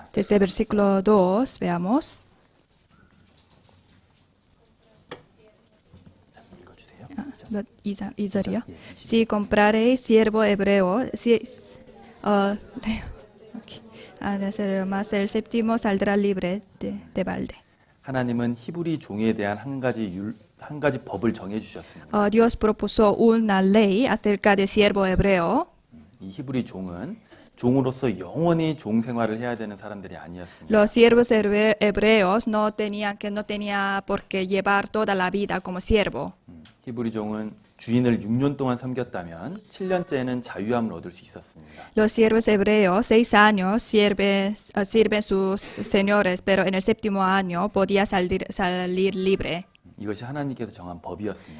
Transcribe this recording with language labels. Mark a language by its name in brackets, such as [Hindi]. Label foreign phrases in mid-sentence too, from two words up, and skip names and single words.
[Spanish] Desde el versículo 2, veamos. [Korean] 읽어주세요. 2절이요. [Spanish] Si comprareis siervo hebreo, más el séptimo saldrá libre de balde. [Korean] 하나님은 히브리 종에 대한 한 가지 법을 정해 주셨습니다. [Spanish] Dios propuso una ley acerca de siervo hebreo. [Korean] 이 히브리 종은 종으로서 영원히 종 생활을 해야 되는 사람들이 아니었습니다. [Spanish] Los siervos hebreos no tenía por qué llevar toda la vida como siervo. [Korean] 히브리 종은 주인을 6년 동안 섬겼다면 7년째는 자유함을 얻을 수 있었습니다. [Spanish] Los siervos hebreos 6 años sirven sus señores, pero en el séptimo año podía salir libre. [Korean] 이것이 하나님께서 정한 법이었습니다.